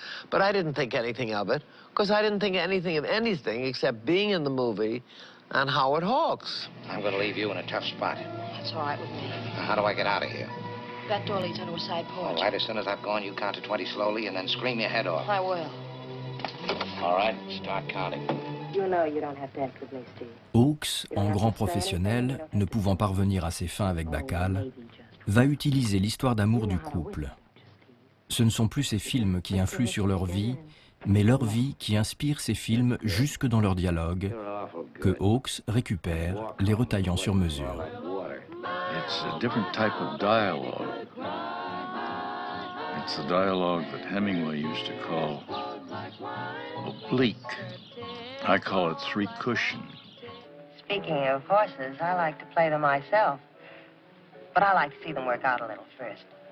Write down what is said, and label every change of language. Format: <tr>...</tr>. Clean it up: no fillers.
<en>But I didn't think anything of it, because I didn't think anything of anything except being in the movie and Howard Hawks. I'm going to leave you in a tough spot. That's all right with me. Now, how do I get out of here? That door leads onto a side porch. All right, as soon as I've gone, you count to 20 slowly and then scream your head off. I will. All right, start counting. You know you don't have to act with me, Steve.</en> <fr>Hawks, en grand professionnel, ne pouvant parvenir à ses fins avec Bacall, va utiliser l'histoire d'amour du couple. Ce ne sont plus ces films qui influent sur leur vie, mais leur vie qui inspire ces films jusque dans leurs dialogues, que Hawks récupère, les retaillant sur mesure.</fr> <en>It's a different type of dialogue. It's the dialogue that Hemingway used to call oblique. I call it three cushion. Speaking of horses, I like to play them myself. But I like to see them work out a little first.</en>